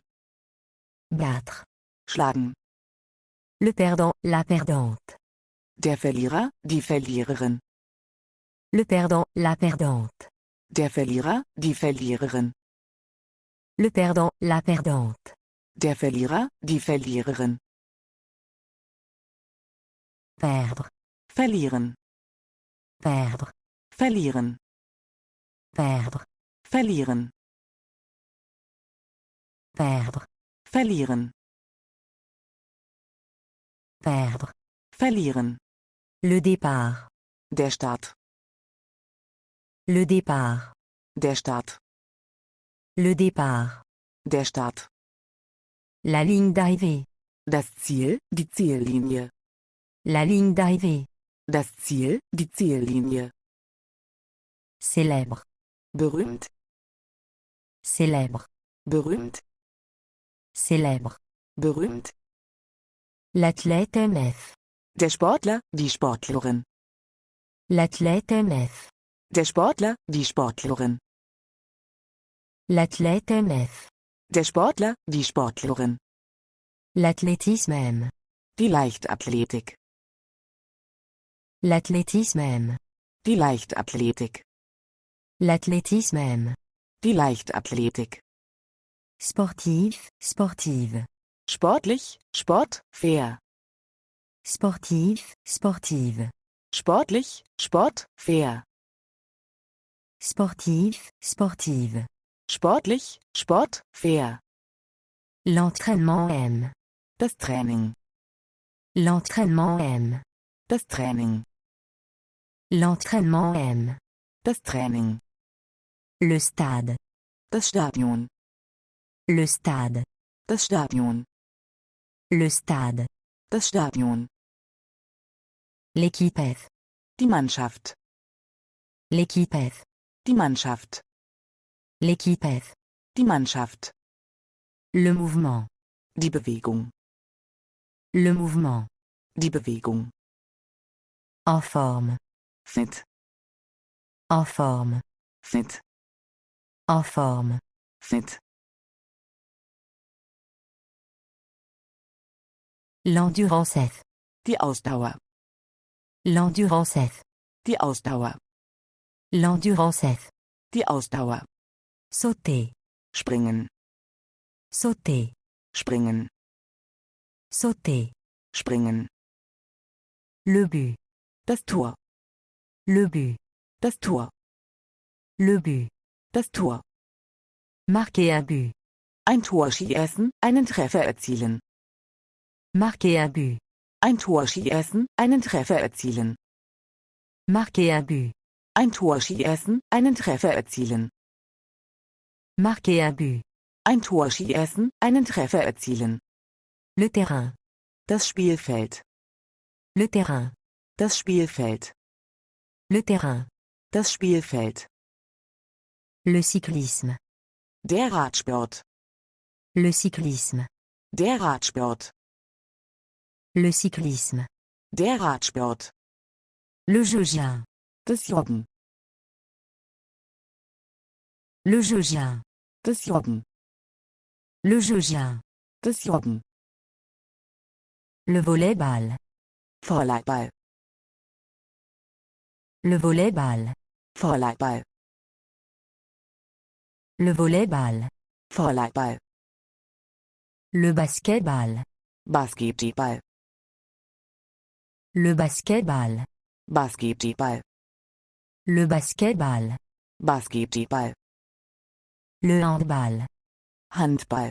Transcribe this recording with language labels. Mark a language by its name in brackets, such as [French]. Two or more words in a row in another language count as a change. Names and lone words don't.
[French] Battre. [German] Schlagen. [French] Le perdant, la perdante. [German] Der Verlierer, die Verliererin. [French] Le perdant, la perdante. [German] Der Verlierer, die Verliererin. [French] Le perdant, la perdante. [German] Der Verlierer, die Verliererin. [French] Perdre. [German] Verlieren. [French] Perdre. [German] Verlieren. [French] Perdre. [German] Verlieren. [French] Perdre. [German] Verlieren. [French] Perdre. [German] Verlieren. [French] Le départ. [German] Der Start. [French] Le départ. [German] Der Start. [French] Le départ. [German] Der Start. [French] La ligne d'arrivée. [German] Das Ziel, die Ziellinie. [French] La ligne d'arrivée. [German] Das Ziel, die Ziellinie. [French] Célèbre. [German] Berühmt. [French] Célèbre. [German] Berühmt. [French] Célèbre. [German] Berühmt. [French] L'athlète MF. [German] Der Sportler, die Sportlerin. [French] L'athlète MF. [German] Der Sportler, die Sportlerin. [French] L'athlète MF. [German] Der Sportler, die Sportlerin. [French] L'athlétisme M. [German] Die Leichtathletik. [French] L'athlétisme M. [German] Die Leichtathletik. [French] L'athlétisme M. [German] Die Leichtathletik. [French] Sportif, sportive. [German] Sportlich, Sport, fair. [French] Sportif, sportive. [German] Sportlich, Sport, fair. [French] Sportif, sportive. [German] Sportlich, Sport, fair. [French] L'entraînement M. [German] Das Training. [French] L'entraînement M. [German] Das Training. [French] L'entraînement M. [German] Das Training. [French] Le stade. [German] Das Stadion. [French] Le stade. [German] Das Stadion. [French] Le stade. [German] Das Stadion. [French] L'équipe F. [German] Die Mannschaft. [French] L'équipe F. [German] Die Mannschaft. [French] L'équipe F. [German] Die Mannschaft. [French] Le mouvement. [German] Die Bewegung. [French] Le mouvement. [German] Die Bewegung. [French] En forme. [German] Fit. [French] En forme. [German] Fit. [French] En forme. [German] Fit. [French] L'endurance F. [German] Die Ausdauer. [French] L'endurance F. [German] Die Ausdauer. [French] L'endurance F. [German] Die Ausdauer. [French] Sauter. [German] Springen. [French] Sauter. [German] Springen. [French] Sauter. [German] Springen. [French] Le but. [German] Das Tor. [French] Le but. [German] Das Tor. [French] Le but. [German] Das Tor. [French] Marquer un but. [German] Ein Tor schießen, einen Treffer erzielen. [French] Marquer un but. [German] Ein Tor schießen, einen Treffer erzielen. [French] Marquer un but. [German] Ein Tor schießen, einen Treffer erzielen. [French] Marquer un but. [German] Ein Tor schießen, einen Treffer erzielen. [French] Le terrain. [German] Das Spielfeld. [French] Le terrain. [German] Das Spielfeld. [French] Le terrain. [German] Das Spielfeld. [French] Le cyclisme. [German] Der Radsport. [French] Le cyclisme. [German] Der Radsport. [French] Le cyclisme. [German] Der Radsport. [French] Le joggen. [German] Das Joggen. [French] Le joggen. [German] Das Joggen. [French] Le joggen. [German] Das Joggen. [French] Le volleyball. [German] Volleyball. [French] Le volleyball. [German] Volleyball. [French] Le volleyball. [German] Volleyball. [French] Le basketball. [German] Basketball. [French] Le basketball. [German] Basketball. [French] Le basketball. [German] Basketball. [French] Le handball. [German] Handball.